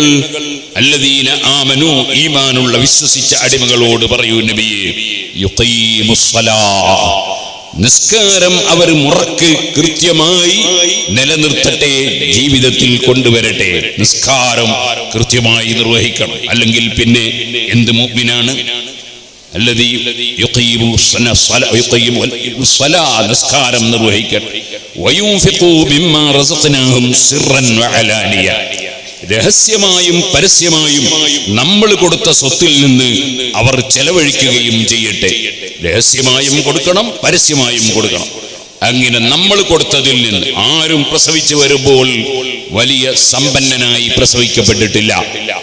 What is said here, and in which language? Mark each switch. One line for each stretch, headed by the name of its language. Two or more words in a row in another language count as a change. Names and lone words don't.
Arabic: الذين آمنوا,
Malayalam: ഈമാനുള്ള വിശ്വസിച്ച അടിമകളോട് പറയൂ നബിയെ. യുഖീമുസ്സലാഹ്, നിസ്കാരം അവർ മുറക്ക് കൃത്യമായി നിലനിർത്തട്ടെ, ജീവിതത്തിൽ കൊണ്ടുവരട്ടെ. നിസ്കാരം കൃത്യമായി നിർവഹിക്കണം. അല്ലെങ്കിൽ പിന്നെ എന്ത് മുഅ്മിനാണ്?
Arabic: الذي يقيم الصلاة,
Malayalam: നിസ്കാരം നിർവഹിക്കട്ടെ.
Arabic: وينفقوا مما رزقناهم سرا وعلانية,
Malayalam: രഹസ്യമായും പരസ്യമായും നമ്മൾ കൊടുത്ത സ്വത്തിൽ നിന്ന് അവർ ചെലവഴിക്കുകയും ചെയ്യട്ടെ. രഹസ്യമായും കൊടുക്കണം, പരസ്യമായും കൊടുക്കണം. അങ്ങനെ നമ്മൾ കൊടുത്തതിൽ നിന്ന് ആരും പ്രസവിച്ചു വരുമ്പോൾ വലിയ സമ്പന്നനായി പ്രസവിക്കപ്പെട്ടിട്ടില്ല.